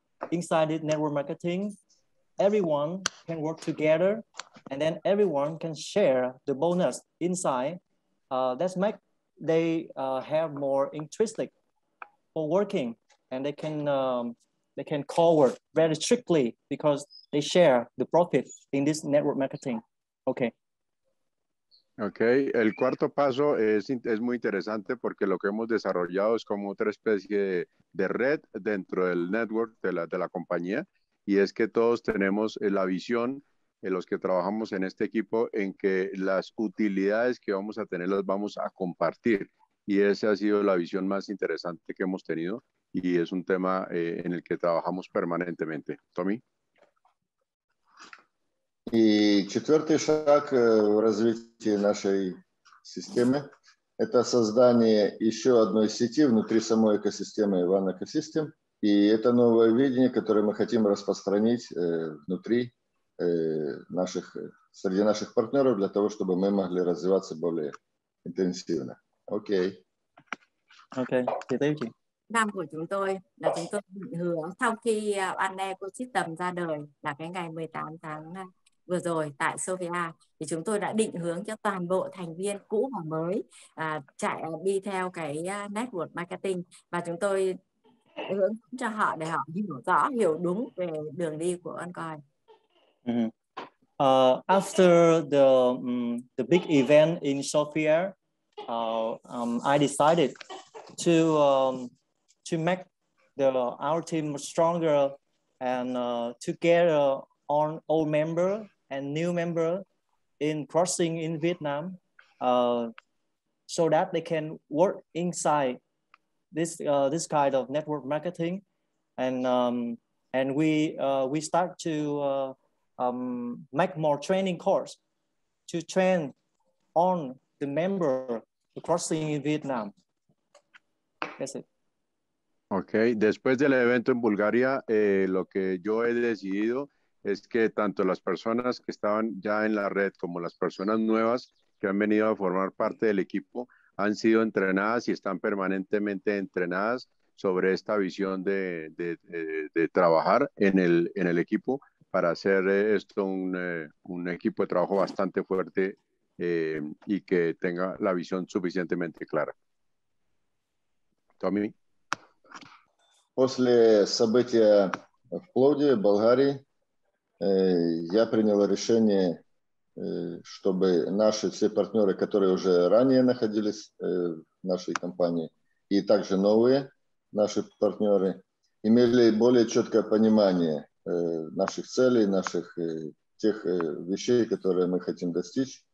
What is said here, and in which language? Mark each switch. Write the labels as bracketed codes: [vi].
[en] Inside this network marketing, everyone can work together, and then everyone can share the bonus inside. That's make they have more intrinsic for working, and they can cover very strictly because they share the profit in this network marketing. Okay. [es] Ok, el cuarto paso es muy interesante porque lo que hemos desarrollado es como otra especie de red dentro del network de la compañía, y es que todos tenemos la visión, los que trabajamos en este equipo, en que las utilidades que vamos a tener las vamos a compartir, y esa ha sido la visión más interesante que hemos tenido, y es un tema en el que trabajamos permanentemente. Tommy. [ru] И четвертый шаг в развитии нашей системы – это создание еще одной сети внутри самой экосистемы One Ecosystem. И это новое видение, которое мы хотим распространить внутри среди наших партнеров для того, чтобы мы могли развиваться более интенсивно. Окей. [vi] Okay, tiếp chị. Năm của chúng tôi là chúng tôi định hướng sau khi OneLife Ecosystem ra đời là cái ngày 18 tháng vừa rồi tại Sofia, thì chúng tôi đã định hướng cho toàn bộ thành viên cũ và mới đi theo cái network marketing, và chúng tôi hướng cho họ để họ hiểu rõ, hiểu đúng về đường đi của OneCoin. [en] After the big event in Sofia, I decided to make our team stronger and together on old member and new member in crossing in Vietnam, so that they can work inside this kind of network marketing, and we start to make more training course to train on the member crossing in Vietnam. That's it. [es] Ok, después del evento en Bulgaria, lo que yo he decidido es que tanto las personas que estaban ya en la red como las personas nuevas que han venido a formar parte del equipo han sido entrenadas y están permanentemente entrenadas sobre esta visión de trabajar en el equipo para hacer esto un equipo de trabajo bastante fuerte y que tenga la visión suficientemente clara. Tommy. [ru] После события в Пловдиве, Болгарии, я принял решение, чтобы наши все партнеры, которые уже ранее находились в нашей компании, и также новые наши партнеры, имели более четкое понимание наших целей, наших тех вещей, которые мы хотим достичь.